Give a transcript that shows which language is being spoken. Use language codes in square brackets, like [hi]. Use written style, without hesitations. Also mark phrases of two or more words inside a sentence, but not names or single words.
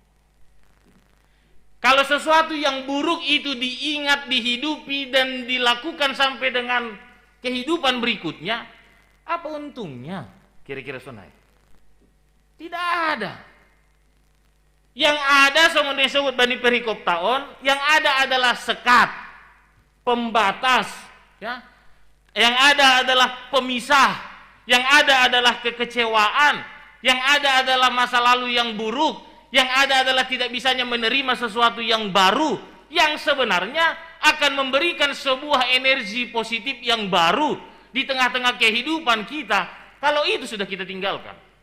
[id] Kalau sesuatu yang buruk itu diingat, dihidupi, dan dilakukan sampai dengan kehidupan berikutnya, apa untungnya? Kira-kira sonai. Tidak ada. Yang ada sama disebut [bts] bani perikop taon, [id] yang ada adalah sekat, pembatas, ya. Yang ada adalah pemisah, yang ada adalah kekecewaan, yang ada adalah masa lalu yang buruk, yang ada adalah tidak bisanya menerima sesuatu yang baru, yang sebenarnya akan memberikan sebuah energi positif yang baru di tengah-tengah kehidupan kita, kalau itu sudah kita tinggalkan.